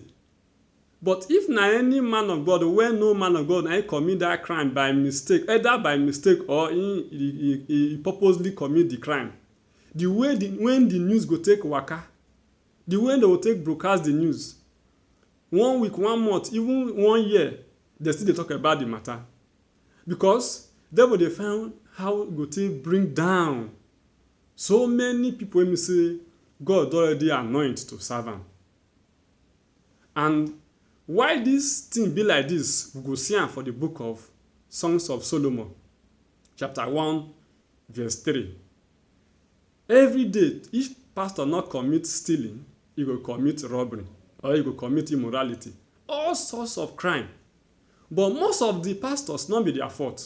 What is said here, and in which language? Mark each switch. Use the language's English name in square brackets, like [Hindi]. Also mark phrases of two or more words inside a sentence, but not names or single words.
[Nigerian Pidgin] But if na any man of God, when no man of God na commit that crime by mistake, either by mistake or he purposely commit the crime, the way when the news go take waka, the way they will take broadcast the news, 1 week, 1 month, even 1 year, they still dey talk about the matter. Because devil dey find how go take bring down so many people wey say God already anoint to serve am. And why this thing be like this, we go see am for the book of Songs of Solomon, chapter 1, verse 3. Every day, if pastor not commit stealing, he go commit robbery or he go commit immorality, all sorts of crime. But most of the pastors not be their fault.